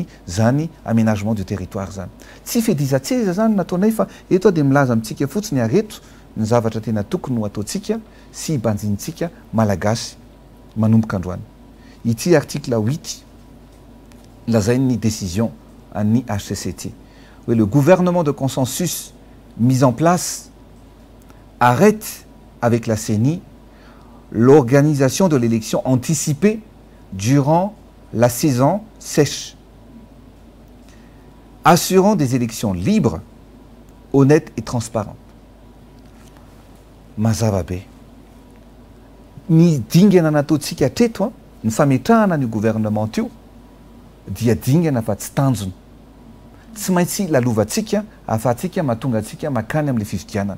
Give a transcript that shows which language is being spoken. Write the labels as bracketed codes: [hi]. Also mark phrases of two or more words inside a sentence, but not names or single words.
[mg] zany [fr] aménagement du territoire [mg] zany tsy fedizatseza zany nataonay fa eto dia milaza amintsika fotsiny areto ny zavatra tena tokony ho ataontsika sy hibanjinitsika malagasy manomboka androany ity [fr] article 8 [mg] lazay ny [fr] décision [mg] an'ny HCCT hoe [fr] le gouvernement de consensus mis en place arrête avec la CENI l'organisation de l'élection anticipée durant la saison sèche, assurant des élections libres, honnêtes et transparentes. [mg] Mazava be. Ny dingana nataontsika hatreto ny fametrahana ny gouvernement io dia dingana fa tsy tanjona. Tsy maintsy lalovantsika ahafahantsika mahatonga antsika makany amin'ilay fifidianana.